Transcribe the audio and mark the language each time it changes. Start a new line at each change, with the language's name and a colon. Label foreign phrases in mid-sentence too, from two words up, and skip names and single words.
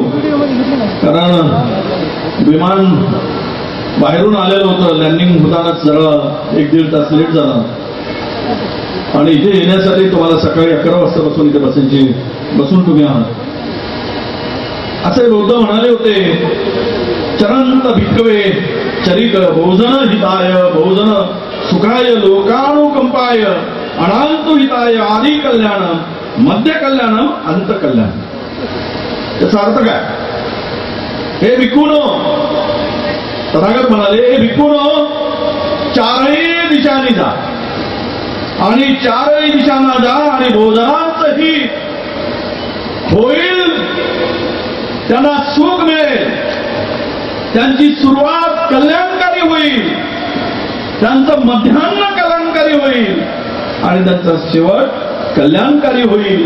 Marathi: कारण विमान बाहेरून आलेलं होतं लँडिंग होतानाच जरा 1-1.5 तास लेट झाला आणि इथे येण्यासाठी तुम्हाला सकाळी 11 वाजता बसून इथे बसून तुम्ही आहात. असे बौद्ध म्हणाले होते
Pali: चरंत भिक्खवे चरित बहुजन हिताय बहुजन सुखाय लोकानुकंपाय अनांत हिताय आदि कल्याणम मध्य कल्याणम अंत कल्याण.
Marathi: त्याचा अर्थ काय? हे भिक्खूनो तथागत म्हणाले हे भिक्खूनो चारही दिशांनी जा आणि चारही दिशांना जा आणि बहुजनांचं हित होईल त्यांना सुख मिळेल त्यांची सुरुवात कल्याणकारी होईल त्यांचं मध्यान्ह कल्याणकारी होईल आणि त्यांचा शेवट कल्याणकारी होईल.